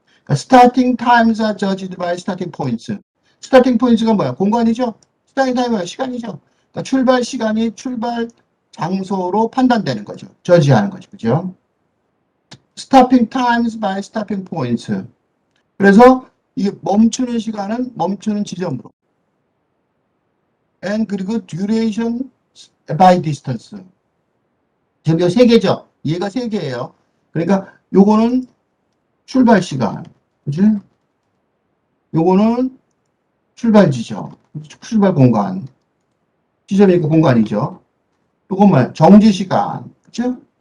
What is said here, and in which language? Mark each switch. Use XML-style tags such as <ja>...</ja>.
<en>그러니까 starting times are judged by starting points. starting points가 뭐야?</en> <ko>공간이죠? starting time이 뭐야? 시간이죠? 그러니까 출발 시간이 출발 장소로 판단되는 거죠. 저지하는 거죠. 그죠?</ko> <en>stopping times by stopping points.</en> <ko>그래서 이게 멈추는 시간은 멈추는 지점으로.</ko> <en>and 그리고 duration by distance.</en> <ko>지금 이거 세 개죠? 얘가 세 개예요. 그러니까 요거는 출발 시간. 그지? 요거는 출발 지점. 출발 공간. 지점이니까 공간이죠. 요것만 정지 시간. 그죠?</ko>